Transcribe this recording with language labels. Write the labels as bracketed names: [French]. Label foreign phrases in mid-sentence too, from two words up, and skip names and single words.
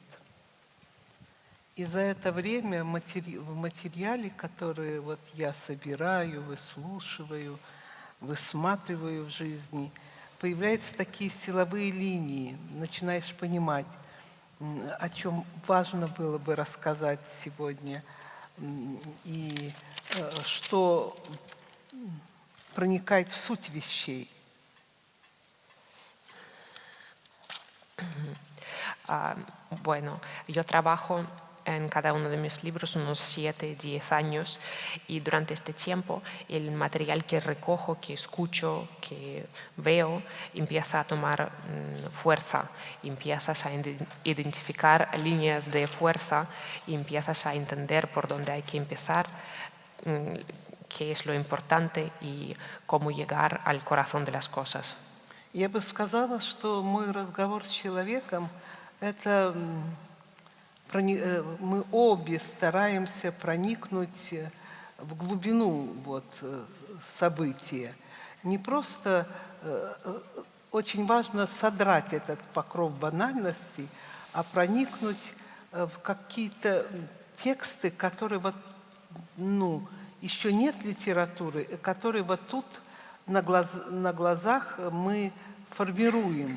[Russian] И за это время в материале, который вот я собираю, выслушиваю, высматриваю в жизни, появляются такие силовые линии. Начинаешь понимать, о чем важно было бы рассказать сегодня, и что проникает в суть вещей. [Spanish] Bueno, yo trabajo en cada uno de mis libros unos 7-10 años y durante este tiempo el material que recojo, que escucho, que veo, empieza a tomar fuerza, empiezas a identificar líneas de fuerza y empiezas a entender por dónde hay que empezar, qué es lo importante y cómo llegar al corazón de las cosas. [Russian] Я бы сказала, что мой разговор с человеком – это мы обе стараемся проникнуть в глубину события. Не просто очень важно содрать этот покров банальности, а проникнуть в какие-то тексты, которые еще нет литературы, которые вот тут на глазах мы формируем.